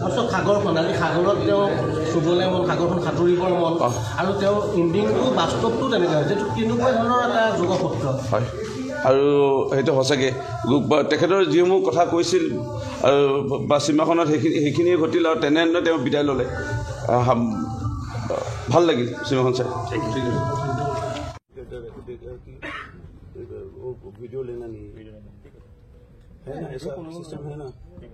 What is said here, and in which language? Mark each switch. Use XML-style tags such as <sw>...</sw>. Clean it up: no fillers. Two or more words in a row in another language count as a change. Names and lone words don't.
<as>সাগৰখন, আজি সাগৰত তেওঁ চুবলৈ মন, সাগৰখন সাঁতুৰিবৰ মন, আৰু তেওঁৰ ইণ্ডিংটো বাস্তৱটো তেনেকুৱা হৈছে, তেনেকুৱা ধৰণৰ এটা যোগসূত্ৰ। হয়, আৰু সেইটো সঁচাকৈ তেখেতৰ যিসমূহ কথা কৈছিল বা চিনেমাখনত সেইখিনিয়ে ঘটিল, আৰু তেনেধৰণে তেওঁ বিদায় ল'লে। ভাল লাগিল চিনেমাখন চাই।</as> <hi>ভিডিঅ' लेना नहीं है ना, ऐसा सिस्टम है ना।</hi>